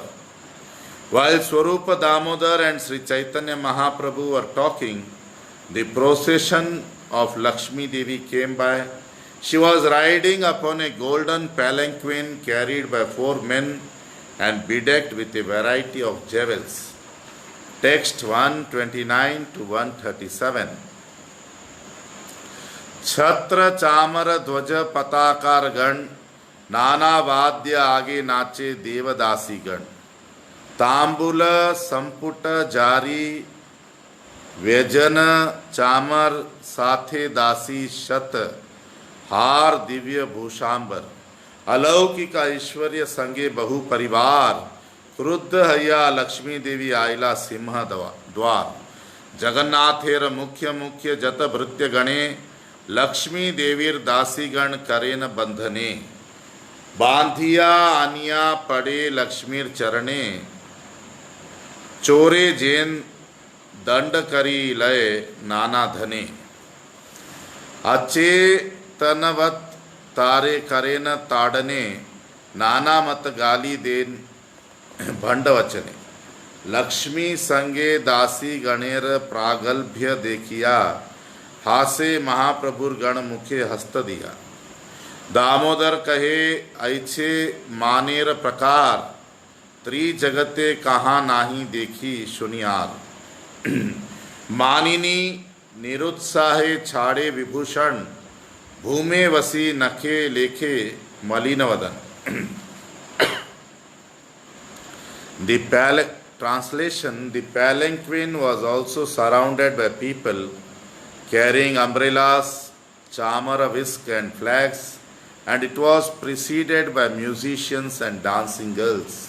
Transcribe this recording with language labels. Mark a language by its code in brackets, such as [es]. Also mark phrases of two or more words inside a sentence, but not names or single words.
[en] While Swarupa Damodar and Sri Chaitanya Mahaprabhu were talking, the procession of Lakshmi Devi came by. She was riding upon a golden palanquin carried by 4 men and bedecked with a variety of jewels. Text 129 to 137. [bn] ছত্র চামর ধ্বজ পতাকার গণ, নানা বাদ্য আগে নাচে দেবদাসী গণ। তাম্বুল সম্পুট জারি ব্যজন চামর সাথে দাসী শত, হার দিব্য ভূষাম্বর। অলৌকিক ঐশ্বর্য সঙ্গে বহু পরিবার, ক্রুদ্ধ হৈয়া লক্ষ্মী দেবী আইলা সিংহ দ্বার। জগন্নাথের মুখ্য মুখ্য যত ভৃত্য গণে, লক্ষ্মী দেবীর দাসীগণ করেন বন্ধনে। বান্ধিয়া আনিয়া পড়ে লক্ষ্মীর চরণে, চোরে যেন দণ্ড করি লয় নানা ধনে। অচেতনবৎ তারে করেন তাড়নে, নানা মত গালি দেন ভণ্ড বচনে। লক্ষ্মী সঙ্গে দাসী গণের প্রাগল্ভ্য দেখিয়া, হাসে মহাপ্রভুর গণ মুখে হস্ত দিয়া। দামোদর কহে ঐছে মানের প্রকার, ত্রিজগতে কাঁহা নাহি দেখি শুনিয়ার। মানিনী নিরুৎসাহে ছাড়ে বিভূষণ, ভূমে বসি নখে লেখে মলিন বদন। [en] Translation: The palanquin was also surrounded by people carrying umbrellas, chamara whisk and flags, and it was preceded by musicians and dancing girls.